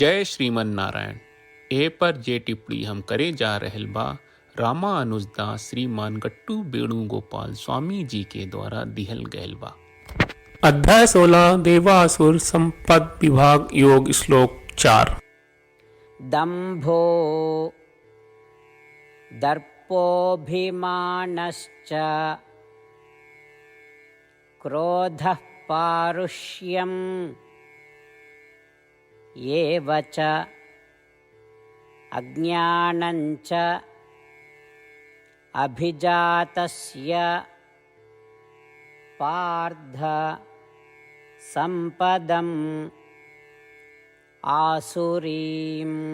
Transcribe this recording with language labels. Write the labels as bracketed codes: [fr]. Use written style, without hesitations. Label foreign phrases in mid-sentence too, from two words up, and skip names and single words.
[bho] जय श्रीमन नारायण। ए पर जे टिप्पणी हम करे जा रहल बा रामानुजदास श्रीमान गट्टू वेणुगोपाल स्वामी जी के द्वारा दिहल गयल बा। अध्याय 16 देवासुर संपद विभाग योग श्लोक 4। [sa] दंभो दर्पोऽभिमानश्च क्रोधः पारुष्यम् एव च अज्ञानञ्च अभिजातस्य पार्थ संपदम् आसुरीम्।